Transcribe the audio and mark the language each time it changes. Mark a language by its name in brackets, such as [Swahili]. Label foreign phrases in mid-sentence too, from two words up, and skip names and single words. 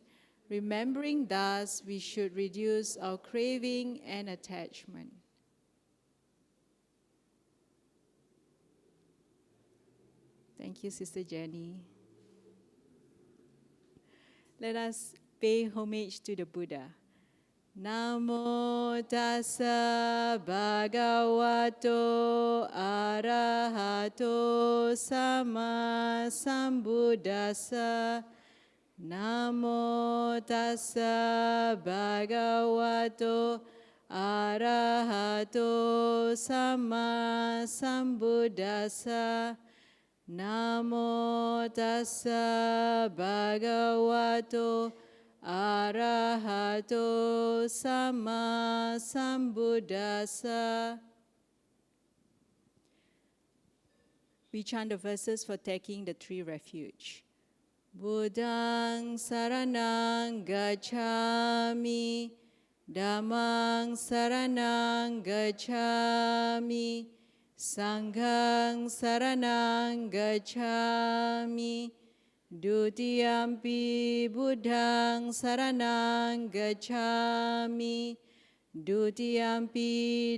[English] Remembering thus, we should reduce our craving and attachment. Thank you, Sister Jenny. Let us pay homage to the Buddha. [Pali] Namo tassa bhagavato arahato sama sambuddhassa. Namo tassa bhagavato arahato sama sambuddhassa. Namo tassa bhagavato arahato sama sambuddhassa. [English] We chant the verses for taking the three refuge. [Pali] Buddhang saranang gacchami, Dhammang saranang gacchami, Sanghang saranang gacchami, Dutiyampi Buddhang saranang gacchami, Dutiyampi